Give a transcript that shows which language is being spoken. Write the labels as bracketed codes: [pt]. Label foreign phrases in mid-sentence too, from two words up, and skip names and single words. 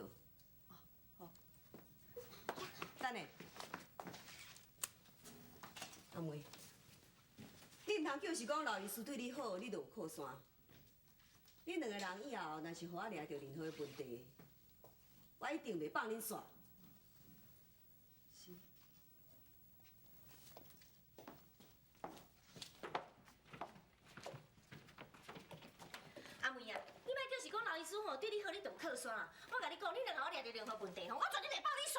[nan] 好。等下，阿梅，你唔通叫是讲老医师对你好，你就有靠山。恁两个人以后若是互我掠到任何的问题，我一定袂放恁煞。是。阿梅啊，你莫叫是讲老医师吼对你好，你就有靠山啊！我甲你讲，你若甲我掠到任何问题吼，我绝对袂放你煞。